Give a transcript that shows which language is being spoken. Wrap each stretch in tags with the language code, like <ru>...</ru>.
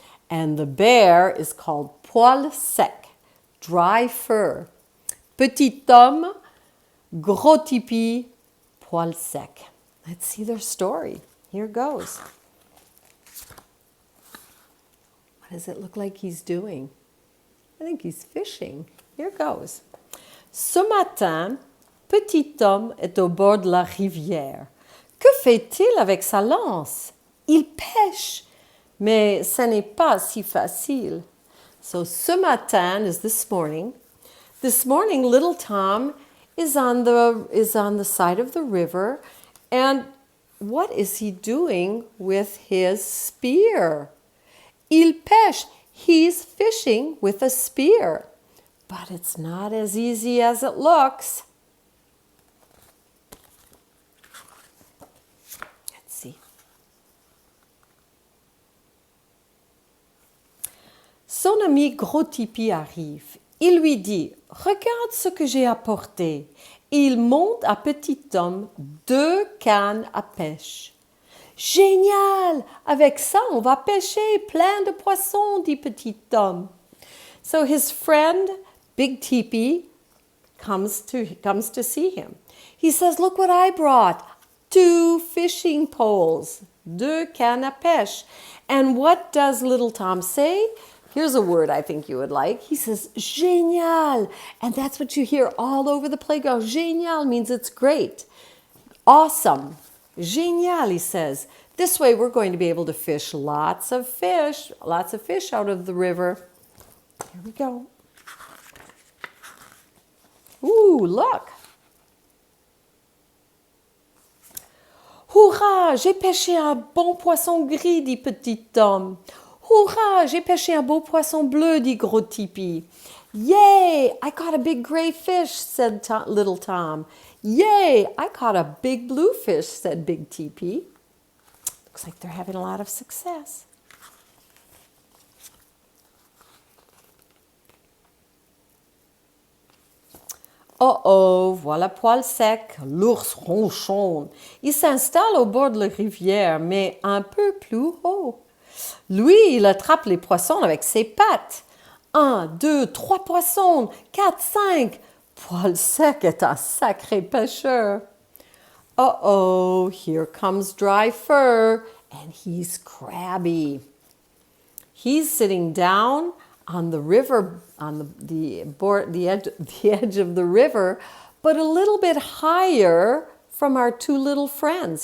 <en>And the bear is called Poil Sec, dry fur.</en> <fr>Petit Tom, Gros Tipi, Poil Sec.</fr> <en>Let's see their story. Here goes. What does it look like he's doing? I think he's fishing. Here goes.</en> <fr>Ce matin, Petit Tom est au bord de la rivière. Que fait-il avec sa lance? Il pêche, mais ce n'est pas si facile.</fr> <en>So</en> <fr>ce matin</fr> <en>is this morning. This morning, little Tom is on the side of the river, and what is he doing with his spear?</en> <fr>Il pêche.</fr> <en>He's fishing with a spear. But it's not as easy as it looks. Let's see.</en> <fr>Son ami Gros Tipi arrive. Il lui dit, regarde ce que j'ai apporté. Il montre à Petit Tom 2 cannes à pêche. Génial! Avec ça, on va pêcher plein de poissons, dit Petit Tom.</fr> <en>So his friend, Big Teepee, comes to see him. He says, look what I brought. 2 fishing poles,</en> <fr>2 cannes à pêche.</fr> <en>And what does little Tom say? Here's a word I think you would like. He says, génial. And that's what you hear all over the playground. Génial means it's great. Awesome. Génial, he says. This way we're going to be able to fish lots of fish out of the river. Here we go. Ooh, look.</en> <fr>Hurrah, j'ai pêché un bon poisson gris, dit Petit Tom. Hurrah, j'ai pêché un beau poisson bleu, dit Gros Tipi.</fr> <en>Yay, I caught a big gray fish, said little Tom. Yay, I caught a big blue fish, said Big Teepee. Looks like they're having a lot of success.</en> <fr>Oh oh, voilà Poil Sec, l'ours ronchonne. Il s'installe au bord de la rivière, mais un peu plus haut. Lui, il attrape les poissons avec ses pattes. 1, 2, 3 poissons, 4, 5. Poil Sec est un sacré pêcheur.</fr> <en>Uh-oh, here comes Dry Fur, and he's crabby. He's sitting down on the river, on the edge of the river, but a little bit higher from our 2 little friends.</en>